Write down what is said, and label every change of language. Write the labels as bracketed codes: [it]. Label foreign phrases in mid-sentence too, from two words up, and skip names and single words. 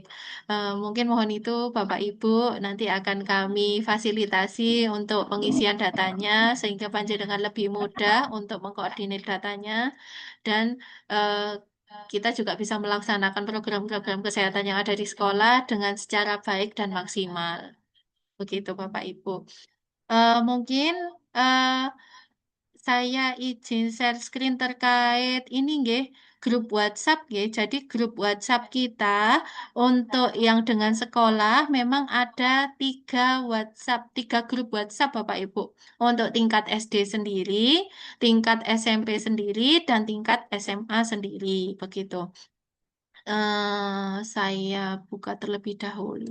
[id] Mungkin mohon itu Bapak Ibu nanti akan kami fasilitasi untuk pengisian datanya sehingga panjenengan lebih mudah untuk mengkoordinir datanya dan eh, kita juga bisa melaksanakan program-program kesehatan yang ada di sekolah dengan secara baik dan maksimal. Begitu Bapak Ibu. Mungkin eh, saya izin share screen terkait ini nggih, grup WhatsApp nggih. Jadi grup WhatsApp kita untuk yang dengan sekolah memang ada 3 grup WhatsApp Bapak Ibu. Untuk tingkat SD sendiri, tingkat SMP sendiri, dan tingkat SMA sendiri. Begitu. Saya buka terlebih dahulu.